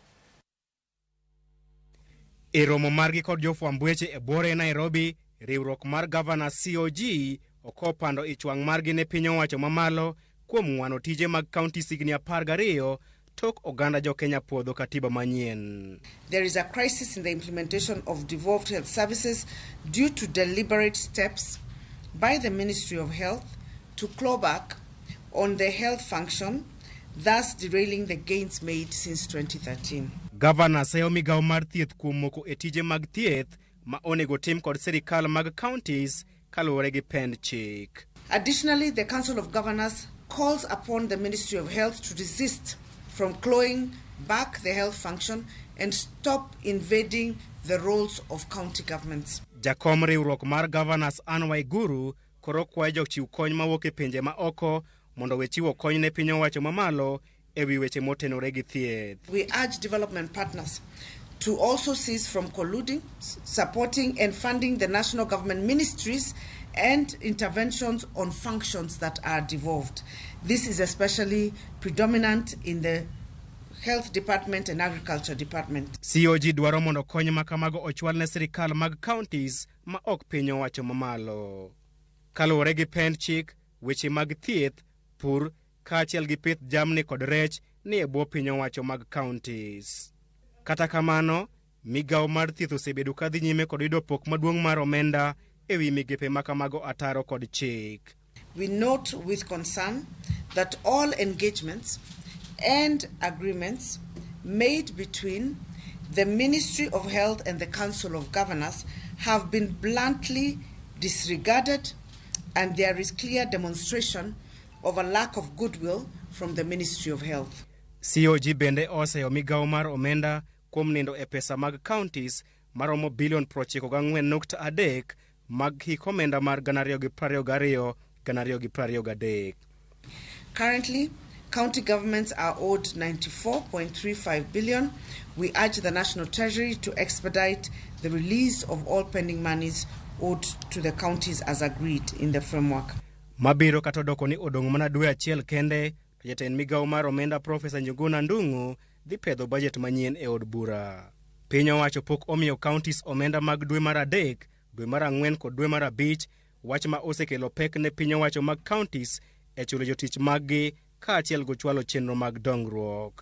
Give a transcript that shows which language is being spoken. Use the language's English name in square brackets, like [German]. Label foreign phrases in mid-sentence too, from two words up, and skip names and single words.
[Luo (Kenya and Tanzania)] E romo margi kod jofwamb weche e bore Nairobi, riwruok mar gavanas COG okopando ichwang' margi ne piny owacho mamalo kuom ng'wano tije mag kaunti signi 12 tok oganda jo Kenya puodho katiba manyien. [English] There is a crisis in the implementation of devolved health services due to deliberate steps by the Ministry of Health to claw back on the health function, thus derailing the gains made since 2013. [Luo (Kenya and Tanzania)] Gavana seyo migao mar thieth kuom moko e tije mag thieth ma onego tim kod sirikal mag counties kaluwore gi pend chik. [English] Additionally, the Council of Governors calls upon the Ministry of Health to desist from clawing back the health function and stop invading the roles of county governments. [Luo (Kenya and Tanzania)] Jakom riwruok mar gavanas Guru koro kwayo jochiw kony mawuok e pinje ma oko mondo we chiwo kony ne piny owacho mamalo e wi weche motenore gi thieth. [English] We urge development partners to also cease from colluding, supporting and funding the national government ministries and interventions on functions that are devolved. This is especially predominant in the Health Department and Agriculture Department. [Luo (Kenya and Tanzania)] COG dwaro mondo kony makamago ochwal ne sirikal mag counties ma ok piny owacho mamalo. Kaluwore gi pend chik, weche mag thieth, pur, kaachiel gi pith jamni kod rech ni e bwo piny owacho mag counties. Kata kamano, migao mar thieth osebedo kadhi nyime kod yudo pok maduong' mar omenda e wi migepe makamago ataro kod chik. [English] We note with concern that all engagements and agreements made between the Ministry of Health and the Council of Governors have been bluntly disregarded, and there is clear demonstration of a lack of goodwill from the Ministry of Health. [Luo (Kenya and Tanzania)] COG bende oseyo migao mar omenda kuom nindo e pesa mag counties maromo bilion 94.3 mag hik omenda mar 2022-2023. [English] Currently, county governments are owed 94.35 billion. We urge the National Treasury to expedite the release of all pending monies owed to the counties as agreed in the framework. [Luo (Kenya and Tanzania)] Mabiro katodoko ni odong' mana dwe achiel kende, to jatend migao mar omenda Profesa Njuguna Ndung'u dhi pedho budget manyien e od bura. Piny owacho pok omiyo counties omenda mag dwe mar 3, dwe mar 4 kod dwe mar 5, wach ma osekelo pek ne piny owacho mag counties e chulo jotich maggi kaachiel gochwalo chenro mag dongruok.